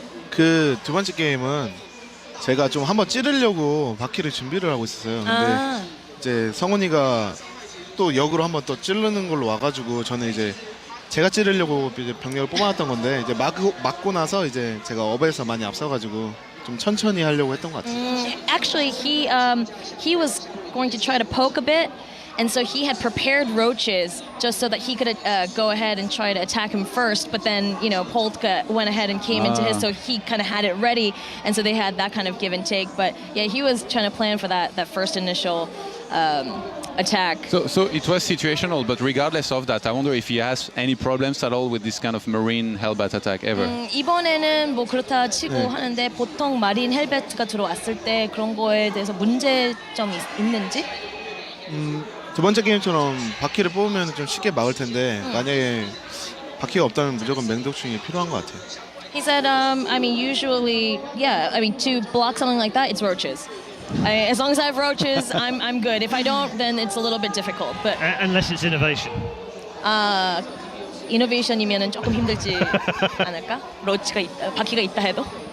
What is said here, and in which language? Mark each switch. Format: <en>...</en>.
<ko>그 두 번째 게임은 제가 좀 한번 찌르려고 바퀴를 준비를 하고 있었어요. 근데 이제 성훈이가 또 역으로 한번 또 찌르는 걸로 와가지고 저는 이제 제가 찌르려고 이제 병력을 뽑아놨던 건데 이제 맞고 나서 이제 제가 업에서 많이 앞서가지고 좀 천천히 하려고 했던 것 같아요.</ko> <en>Actually, he was going to try to poke a bit, and so he had prepared roaches just so that he could go ahead and try to attack him first. But then, Polt went ahead and came into his, so he kind of had it ready, and so they had that kind of give and take. But yeah, he was trying to plan for that first initial attack. So it was situational, but regardless of that, I wonder if he has any problems at all with this kind of Marine Hellbat attack ever.</en> <ko>이번에는 뭐 그렇다 치고 하는데 보통 마린 헬베트가 들어왔을 때 그런 거에 대해서 문제점이 있는지? 두 번째 게임처럼 바퀴를 뽑으면 좀 쉽게 막을 텐데 만약에 바퀴가 없다면 무조건 맹독충이 필요한 것 같아요.</ko> <en>He said, usually, to block something like that, it's roaches. As long as I have roaches, I'm good. If I don't, then it's a little bit difficult. But unless it's innovation.</en> <ko>이노베이션이면은 조금 힘들지 않을까? 로치가 있다, 바퀴가 있다 해도.</ko>